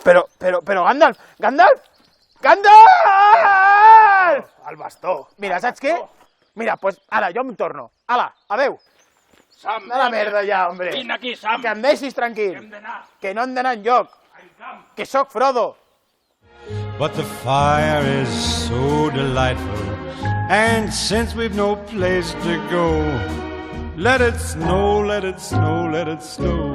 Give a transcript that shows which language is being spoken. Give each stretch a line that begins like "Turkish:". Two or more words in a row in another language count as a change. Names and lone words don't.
Catalan: Però, Gandalf! Gandalf! El bastó. Mira, saps què? Mira, pues ara, jo em torno. Ala, adeu. Sam, A la merda ja, hombre. vine aquí, Sam. Que em deixis tranquil. Hem d'anar. Que no hem d'anar enlloc. Que sóc Frodo.
English: But the fire is so delightful, and since we've no place to go, let it snow, let it snow, let it snow.